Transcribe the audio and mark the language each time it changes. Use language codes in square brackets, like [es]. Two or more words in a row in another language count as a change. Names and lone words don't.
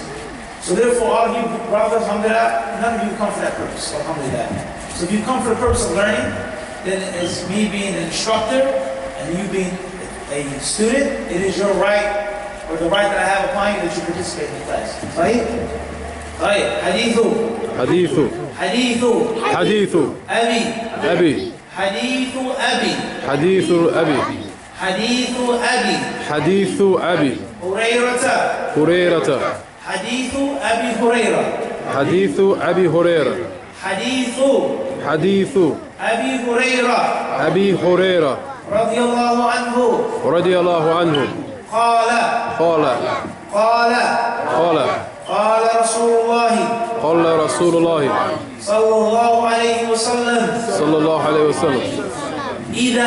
[en] So therefore, all of you brothers, alhamdulillah, none of you come for that purpose, alhamdulillah. So if you come for the purpose of learning, then it's me being an instructor and you being a student, it is your right, or the right that I have upon you, that you participate in the class. Right? Right. [ar] Hadithu. Hadithu. Hadithu. Hadithu. Abi. Abi. حديث أبي. حديث أبي. حديث أبي. حديث أبي. Hurayrata. Hurayrata. حديث أبي هريرة. حديث أبي هريرة. Hadithu. Hadithu Abi Hurayra. Abi Hurayrah. رضي الله عنه. رضي الله عنه. قال قال قال قال قال رسول الله قال رسول الله صلى الله عليه وسلم صلى الله عليه وسلم إذا